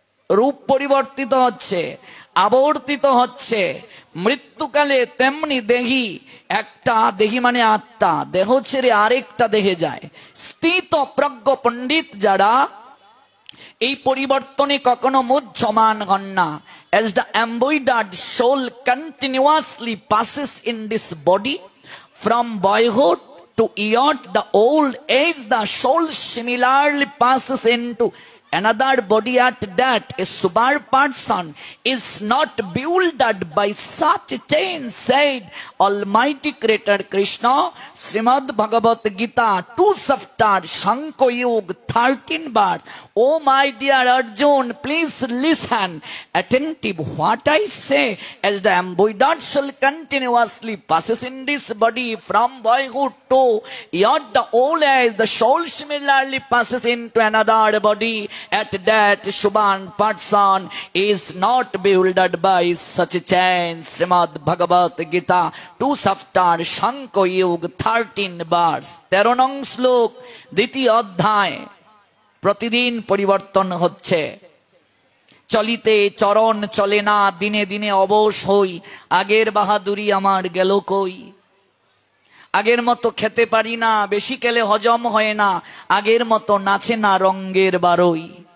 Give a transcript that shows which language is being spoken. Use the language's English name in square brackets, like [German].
[Bangla] রূপ পরিবর্তিত হচ্ছে, আবর্তিত হচ্ছে। মৃত্যুকালে তেমনি দেহি, একটা দেহি মানে আত্মা, দেহ ছেড়ে আরেকটা দেহে যায়। স্থিত প্রজ্ঞ পণ্ডিত যারা, এই পরিবর্তনে কখনো মুহ্যমান হন না। [English] As the embodied soul continuously passes in this body, from boyhood to youth, the old age, the soul similarly passes into another body. At that, a super person is not bewildered by such a change, said Almighty Creator Krishna. Srimad Bhagavad Gita 2 chapter Shankha Yoga 13 verse. Oh my dear Arjun, please listen attentive what I say. As the embodied soul continuously passes in this body from boyhood to youth, the old age, the soul similarly passes into another body. at that Shubhan person is not bewildered by such a change. Srimad Bhagavad Gita 2 chapter Shankha Yuga 13 verse [Bangla] 13 নং শ্লোক দ্বিতীয় অধ্যায়। প্রতিদিন পরিবর্তন হচ্ছে, চলিতে চরণ চলে না, দিনে দিনে অবশ হই, আগের বাহাদুরি আমার গেল কই। আগের মতো খেতে পারি না, বেশি খেলে হজম হয় না, আগের মতো নাচে না রঙ্গের বারই।